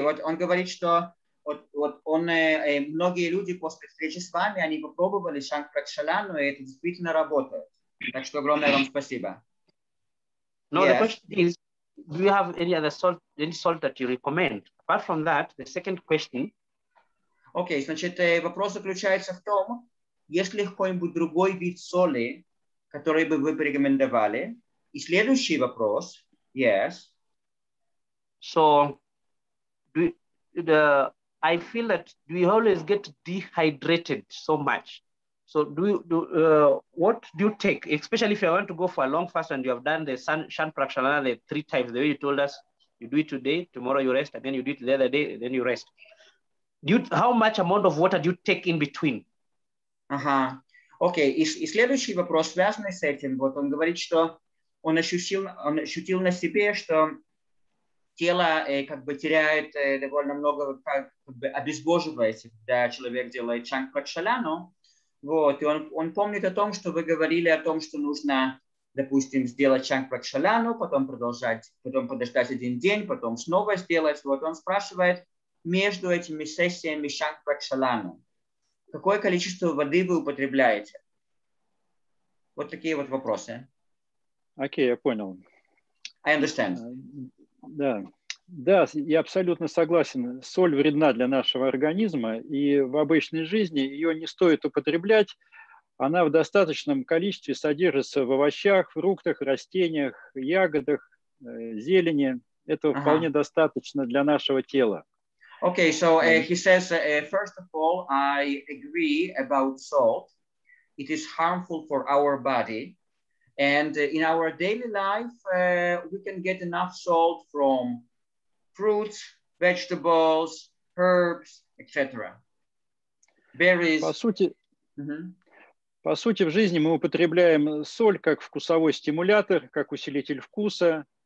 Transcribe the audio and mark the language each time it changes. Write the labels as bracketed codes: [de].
[ru] Вот он говорит, что многие люди после встречи с вами, они попробовали Shankprakshalanu, и это действительно работает. Так что огромное вам спасибо. [en] No, The question is, do you have any salt that you recommend? Apart from that, the second question. [ru] Окей, значит, вопрос заключается в том, есть ли какой-нибудь другой вид соли, который бы вы порекомендовали? И следующий вопрос, yes. [en] So, I feel that we always get dehydrated so much. So what do you take, especially if you want to go for a long fast and you have done the Shan Prakshalana the 3 times, the way you told us, you do it today, tomorrow you rest, and then you do it the other day, then you rest. How much amount of water do you take in between? [ru] Ага. Окей. И следующий вопрос, связанный с этим. Вот он говорит, что он ощутил на себе, что тело как бы теряет довольно много, как бы обезвоживается, когда человек делает Чанг Пракшаляну. Вот. И он помнит о том, что вы говорили о том, что нужно, допустим, сделать Чанг Пракшаляну, потом продолжать, потом подождать 1 день, потом снова сделать. Вот он спрашивает, между этими сессиями Чанг Пракшаляну, какое количество воды вы употребляете? Вот такие вот вопросы. Окей, я понял. [en] I understand. [ru] Да, я абсолютно согласен. Соль вредна для нашего организма, и в обычной жизни ее не стоит употреблять. Она в достаточном количестве содержится в овощах, фруктах, растениях, ягодах, зелени. Этого вполне достаточно для нашего тела. [en] Okay, so he says, first of all, I agree about salt. It is harmful for our body. And in our daily life, we can get enough salt from fruits, vegetables, herbs, etc. Berries. [ru] По сути, в жизни мы употребляем соль как вкусовой стимулятор, как усилитель вкуса.